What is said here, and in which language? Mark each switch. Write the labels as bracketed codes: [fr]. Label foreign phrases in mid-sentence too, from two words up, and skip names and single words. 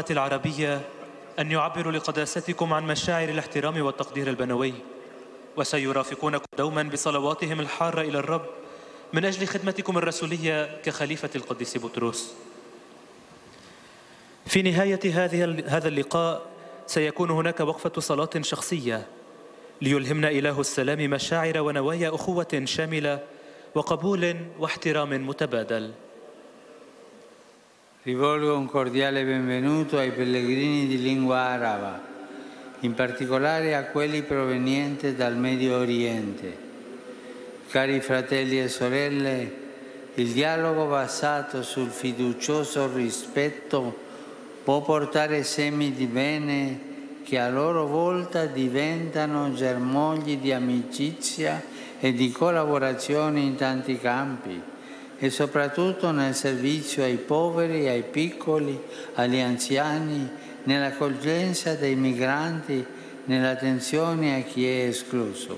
[ar] العربية أن يعبروا لقداستكم عن مشاعر الاحترام والتقدير البنوي وسيرافقونكم دوما بصلواتهم الحارة إلى الرب من أجل خدمتكم الرسولية كخليفة القديس بطرس. في نهاية هذا اللقاء سيكون هناك وقفة صلاة شخصية ليلهمنا إله السلام مشاعر ونوايا أخوة شاملة وقبول واحترام متبادل. [it] Rivolgo un cordiale benvenuto ai pellegrini di lingua araba, in particolare a quelli provenienti dal Medio Oriente. Cari fratelli e sorelle, il dialogo basato sul fiducioso rispetto può portare semi di bene che a loro volta diventano germogli di amicizia e di collaborazione in tanti campi, e soprattutto nel servizio ai poveri, ai piccoli, agli anziani, nell'accoglienza dei migranti, nell'attenzione a chi è escluso.